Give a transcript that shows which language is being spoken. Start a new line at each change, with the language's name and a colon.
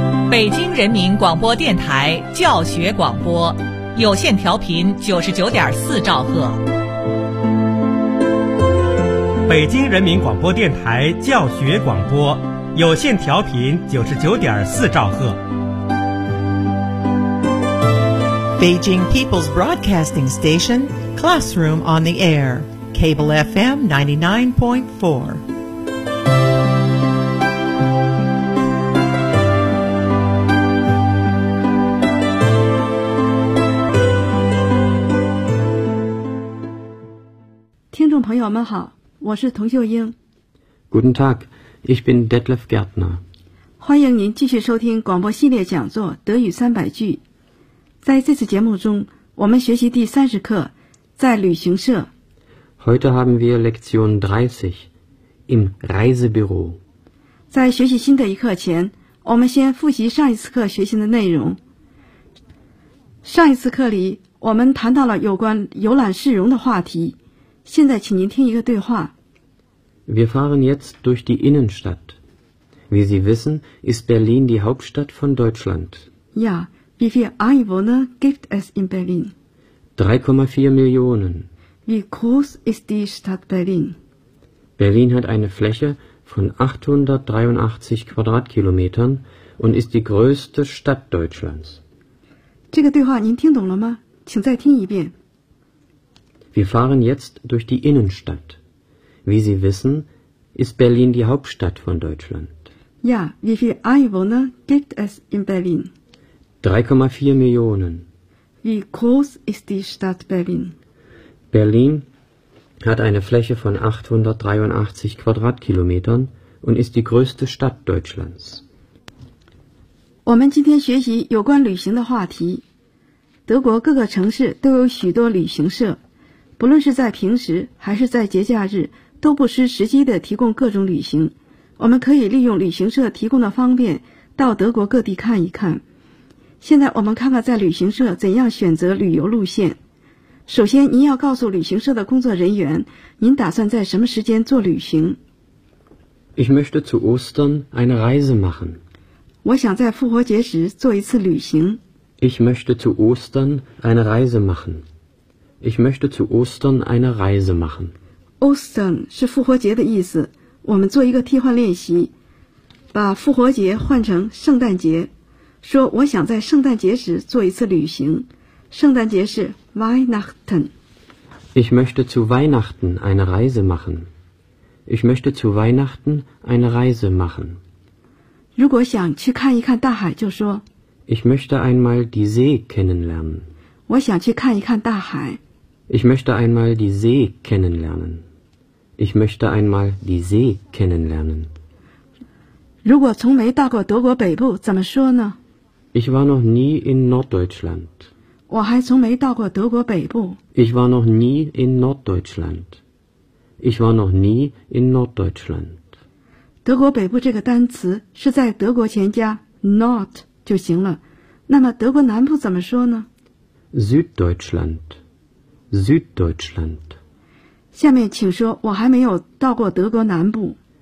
Chinese: 北京人民广播电台教学广播，有线调频99.4兆赫。北京人民广播电台教学广播，有线调频99.4兆赫。
English: Beijing People's Broadcasting Station, Classroom on the Air, Cable FM 99.4.
Chinese: 听众朋友们好，我是童秀英。
German: Guten Tag, ich bin Detlef Gärtner.
Chinese: 欢迎您继续收听广播系列讲座德语三百句。在这次节目中，我们学习第30课，在旅行社。
German: Heute haben wir Lektion 30 im Reisebüro。
Chinese: 在学习新的一课前，我们先复习上一次课学习的内容。上一次课里，我们谈到了有关游览市容的话题。现在，请您听一个对话。
German: Wir fahren jetzt durch die Innenstadt. Wie Sie wissen, ist Berlin die Hauptstadt von Deutschland. Ja. Wie viele Einwohner gibt es in Berlin? 3,4 Millionen. Wie groß ist die Stadt Berlin? Berlin hat eine Fläche von 883 Quadratkilometern und ist die größte Stadt Deutschlands.
Chinese: 这个对话您听懂了吗？请再听一遍。
German: Wir fahren jetzt durch die Innenstadt. Wie Sie wissen, ist Berlin die Hauptstadt von Deutschland. Ja, wie viele Einwohner gibt es in Berlin? 3,4 Millionen. Wie groß ist die Stadt Berlin? Berlin hat eine Fläche von 883 Quadratkilometern und ist die größte Stadt Deutschlands.
Chinese: 我们今天学习有关旅行的话题。德国各个城市都有许多旅行社，不论是在平时还是在节假日，都不失时机地提供各种旅行。我们可以利用旅行社提供的方便，到德国各地看一看。现在我们看看在旅行社怎样选择旅游路线。首先，您要告诉旅行社的工作人员，您打算在什么时间做旅行。
German: Ich möchte zu Ostern eine Reise machen.
Chinese: 我想在复活节时做一次旅行。
German: Ich möchte zu Ostern eine Reise machen. Ich möchte zu Ostern eine Reise machen.
Chinese: Ostern 是复活节的意思。我们做一个替换练习，把复活节换成圣诞节。说我想在圣诞节时做一次旅行。圣诞节是 Weihnachten。
German: Ich möchte zu Weihnachten eine Reise machen. Ich möchte zu Weihnachten eine Reise machen.
Chinese: 如果想去看一看大海，就说
German: Ich möchte einmal die See kennenlernen.
Chinese: 我想去看一看大海。
German: Ich möchte einmal die See kennenlernen. Ich möchte einmal die See kennenlernen.
Chinese: 如果从没到过德国北部，怎么说呢？
German: Ich war noch nie in Norddeutschland.
Chinese: 我还从没到过德国北部。
German: Ich war noch nie in Norddeutschland. Ich war noch nie in Norddeutschland.
Chinese: 德国北部这个单词是在德国前加 Nord 就行了。那么德国南部怎么说呢？
German: Süddeutschland. Süddeutschland.
Chinese: 下面请说我还没有到过德国南部。